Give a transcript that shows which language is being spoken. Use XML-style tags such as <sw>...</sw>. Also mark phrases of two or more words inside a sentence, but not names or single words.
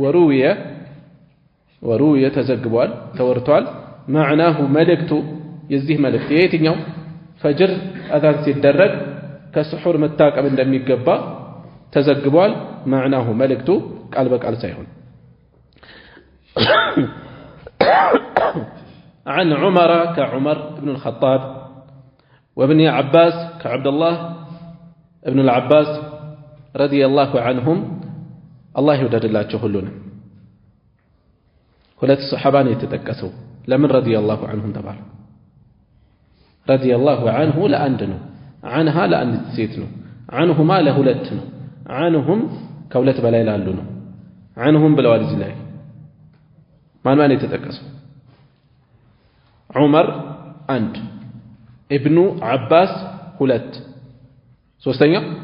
<am>ወሩየ ተዘግቧል ተወርቷል معناه መልእክቱ የዚህ መልእክት የትኛው ፈጅር አዛን ሲደረግ ከሱሑር መታቀብ እንደሚገባ ተዘግቧል معناه መልእክቱ ቃል በቃል ሳይሆን</am> <ar>عن عمر كعمر بن الخطاب وابن عباس كعبد الله ابن العباس رضي الله عنهم الله يودد الله ሁሉንም</ar> <am>ሁለት ሱሐባ ነው የተጠቀሰው ለምን</am> <ar>رضي الله عنهم</ar> <am>ተባለ</am> <ar>رضي الله عنه</ar> <am>ለአንድ ነው عنها ለአንድ ሴት ነው عنهما ለሁለት ነው عنهم ከሁለት በላይ ላሉ ነው عنهم ብለዋል እዚህ ላይ ማን የተጠቀሰው ዑመር አንድ ኢብኑ አባስ ሁለት ሶስተኛ</am>